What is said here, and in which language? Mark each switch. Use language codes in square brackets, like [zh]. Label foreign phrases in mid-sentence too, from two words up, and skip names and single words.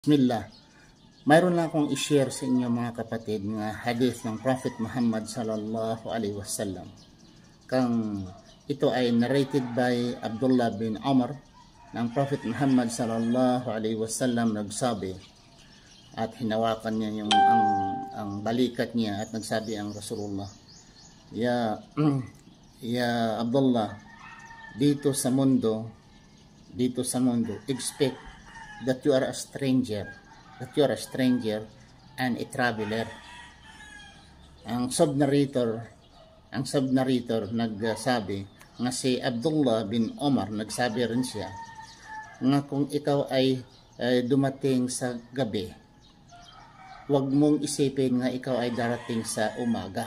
[tl] Bismillah. Mayroon lang akong i-share sa inyo mga kapatid nga hadith ng Prophet Muhammad [ar] صلى الله عليه وسلم. [tl] Kang ito ay [en] narrated by [tl] Abdullah bin Umar ng Prophet Muhammad [ar] صلى الله عليه وسلم [tl] nagsabi at hinawakan niya ang balikat niya at nagsabi ang Rasulullah, Ya Abdullah, dito sa mundo, [en] expect that you are a stranger and a traveler. [tl] Ang sub-narrator nagsabi nga si Abdullah bin Umar, nagsabi rin siya nga kung ikaw ay dumating sa gabi, huwag mong isipin nga ikaw ay darating sa umaga.